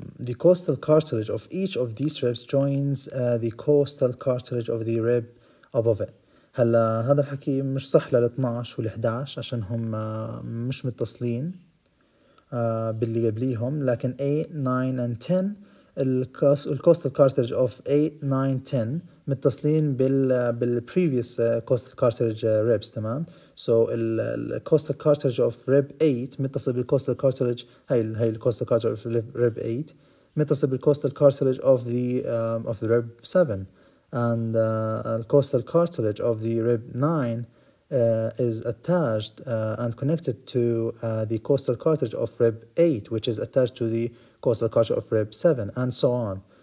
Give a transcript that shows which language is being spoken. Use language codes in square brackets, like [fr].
[en] The coastal cartilage of each of these ribs joins the coastal cartilage of the rib above it. [ar] هلا هذا الحكي مش صح لل 12 وال 11 عشان هم مش متصلين باللي قبليهم, لكن 8, 9 and 10 الكوستال كارتلج of 8, 9, 10 متصلين بال [en] previous coastal cartilage ribs. [ar] تمام. [en] so الكوستال cartilage of rib 8 [ar] متصل بالكوستال كارتلج هاي الكوستال كارتلج [en] of rib 8 متصل بالكوستال cartilage of the rib 7, and the coastal cartilage of the rib 9 is attached and connected to the coastal cartilage of rib 8, which is attached to the coastal cartilage of rib 7, and so on.